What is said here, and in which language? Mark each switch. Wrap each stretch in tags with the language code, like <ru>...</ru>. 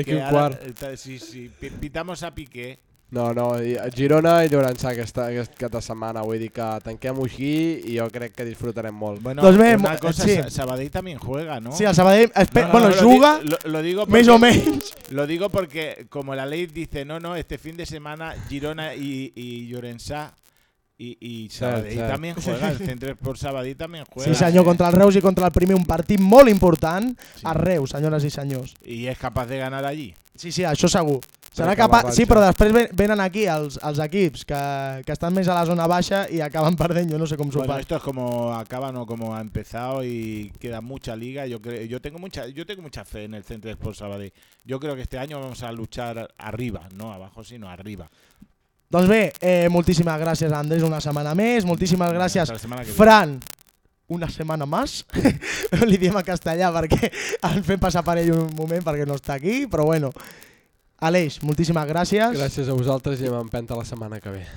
<ca>de aquí un quart. Ara, sí, pitamos a Piqué. No, no, Girona i Llorençà aquesta setmana, vull dir que tanquem-ho així i jo crec que disfrutarem molt. Bueno, doncs bé, una cosa, sí.</ca> <es>Sabadell també juega, no?</es> <ca>Sí, el Sabadell, bueno, juga, més o menys.</ca> <es>Lo digo porque, como la ley dice, no, no, este fin de semana Girona y Llorençà y Sabadell sí, también sí, juega, sí, el centre por Sabadell també juega.</es> <ca>Sí, senyor, contra el Reus i contra el primer, un partit molt important, sí. A Reus, senyores i senyors. I és capaç de ganar allí? Sí, sí, això segur. Serà capaç, sí, però després venen aquí els equips que estan més a la zona baixa i acaben perdent, jo no sé com s'ho fa.</ca> <es>Bueno, esto es como acaba, no como ha empezado y queda mucha liga. Yo tengo mucha fe en el Centre Esports Sabadell. Yo creo que este año vamos a luchar arriba, no abajo, sino arriba.</es> <ca>Doncs bé, moltíssimes gràcies, Andrés, una setmana més. Moltíssimes gràcies, Fran. Una setmana més, li diem a castellà perquè el fem passar per ell un moment perquè no està aquí, però bueno. Aleix, moltíssimes gràcies. Gràcies a vosaltres i amb empenta la setmana que ve.</ca>